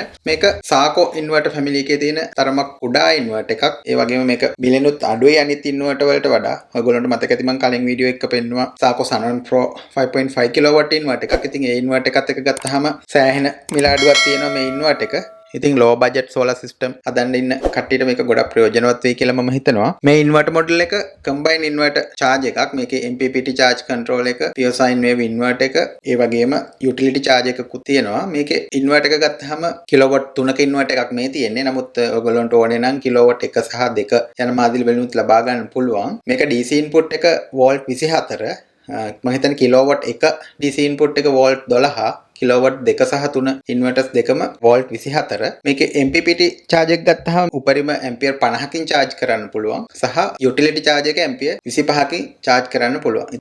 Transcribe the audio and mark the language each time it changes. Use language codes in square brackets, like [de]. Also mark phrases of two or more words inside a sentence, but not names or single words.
[si] මේක සාකෝ [en] inverter family [si] එකේ තියෙන තරමක් කුඩා ඉන්වර්ටර් එකක්. ඒ වගේම මේක බිලෙනුත් අඩුයි අනිත් ඉන්වර්ටර් වලට වඩා. ඔයගොල්ලන්ට මතක ඇති මම කලින් වීඩියෝ එකක පෙන්නුවා සාකෝ Sunon Pro 5.5 [en] kilowatt inverter [si] එකක්. ඉතින් ඒ ඉන්වර්ටර් එකත් එක්ක ගත්තාම සෑහෙන මිල අඩුවක් තියෙනවා මේ ඉන්වර්ටර් එක. ඉතින් [en] low budget solar system [si] හදන්න ඉන්න කට්ටියට මේක ගොඩක් ප්‍රයෝජනවත් වෙයි කියලා මම හිතනවා. මේ [en] inverter model [si] එක [en] combine inverter charge [si] එකක්. මේකේ [en] MPPT charge control [si] එක, [en] pure sine wave inverter [si] එක, ඒ වගේම [en] utility charge [si] එකකුත් තියෙනවා. මේකේ ඉන්වර්ටර් එක ගත්තාම කිලෝවොට් 3ක ඉන්වර්ටර් එකක් මේ තියෙන්නේ. නමුත් ඔයගොල්ලන්ට ඕනේ නම් කිලෝවොට් 1 සහ 2 යන මාදිලි වලිනුත් ලබා ගන්න පුළුවන්. මේක [en] DC input [si] එක වෝල්ට් 24 මම හිතන්නේ කිලෝවොට් 1 [en] DC input [si] එක වෝල්ට් 12 කිලෝවොට් 2 සහ 3 ඉන්වර්ටර්ස් දෙකම වෝල්ට් 24 මේකේ [en] MPPT charge [si] එක ගත්තාම උපරිම ඇම්පියර් 50කින් charge කරන්න පුළුවන් සහ [en] utility charge [si] එක ඇම්පියර් 25කින් charge කරන්න පුළුවන්.